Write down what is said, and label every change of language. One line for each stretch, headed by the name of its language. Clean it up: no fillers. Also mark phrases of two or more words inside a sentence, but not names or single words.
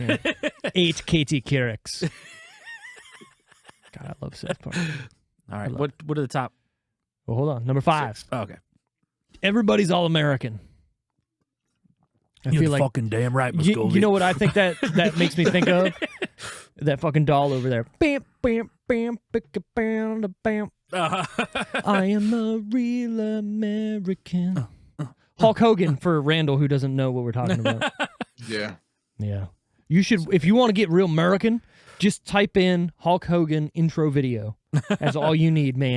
English: Yeah. 8 KT Kyrix. God, I love South Park. All right, love what are the top? Well, hold on. Number 5. Oh, okay, Everybody's All American. I you're feel like fucking damn right, Miss you Goldie. know what I think that makes me think of? That fucking doll over there. Bam, bam, bam, bicka, bam, da, bam. I am a real American. Hulk Hogan for Randall, who doesn't know what we're talking about. Yeah. Yeah. You should, if you want to get real American, just type in Hulk Hogan intro video. That's all you need, man.